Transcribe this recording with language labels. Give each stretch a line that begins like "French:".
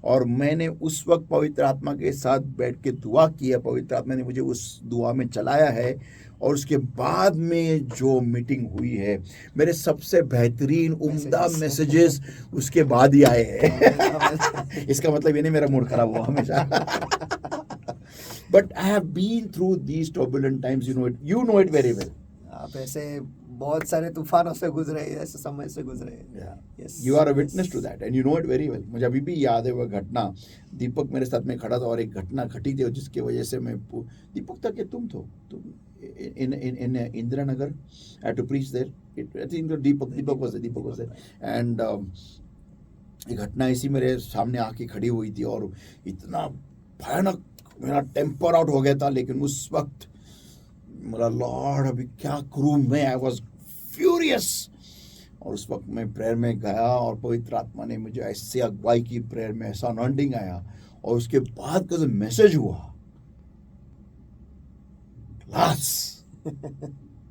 Hindi: और मैंने उस वक्त पवित्र आत्मा के साथ बैठ के दुआ किया, पवित्र आत्मा ने मुझे उस दुआ में चलाया है, और उसके बाद में जो मीटिंग हुई है, मेरे सबसे बेहतरीन उम्दा मैसेजेस उसके बाद ही आए हैं। इसका मतलब ये नहीं मेरा मूड खराब हुआ हमेशा।
English: But I have been through these turbulent times, you know it very well.
Hindi: आप ऐसे बहुत सारे तूफानों से गुजरे, ऐसे समय से गुजरे।
English: Yes. You are a witness to that and you know it very well.
Hindi: मुझे अभी भी याद है वो घटना, दीपक मेरे साथ में खड़ा था और एक घटना घटी थी जिसकी वजह से मैं, दीपक था कि तुम
English: in Indira Nagar, I had to preach there. I think Deepak was there.
Hindi: And एक घटना इसी मेरे सामने आके खड़ी हुई थी और इतना भयानक मेरा टेम्पर आउट हो गया था। लेकिन उस वक्त मेरा लॉर्ड अभी क्या करूं मैं,
English: I was furious.
Hindi: और उस वक्त मैं प्रेयर में गया और पवित्र आत्मा ने मुझे ऐसे अगुवाई की, प्रेयर में ऐसा अनॉइंटिंग आया, और उसके बाद का जो मैसेज हुआ, क्लास